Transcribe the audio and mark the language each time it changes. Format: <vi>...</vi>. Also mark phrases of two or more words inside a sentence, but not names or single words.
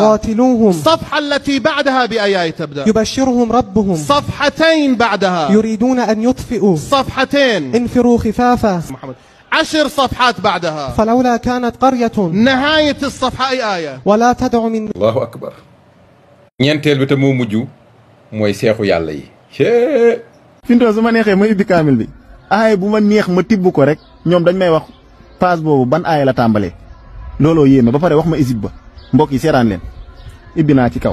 <ar>قاتلوهم. الصفحة التي بعدها بأي آية تبدأ؟ يبشرهم ربهم صفحتين بعدها يريدون أن يطفئوا صفحتين. انفروا خفافا. محمد 10 صفحات بعدها فلولا كانت قرية نهاية الصفحة أي آية؟ ولا تدع من الله أكبر.</ar> <wo>ñeenteel bi te moo mujj mooy seexu yàlla yi. fi mu toll su ma neexee ma ubbi kaamil bi. aay bu ma neex ma tibb ko rek ñoom dañ may wax page boobu ban aaya la tàmbalee. looloo yéeme ba pare wax ma isib ba mbokk yi seeraan leen ibbi naa ci kaw.</wo>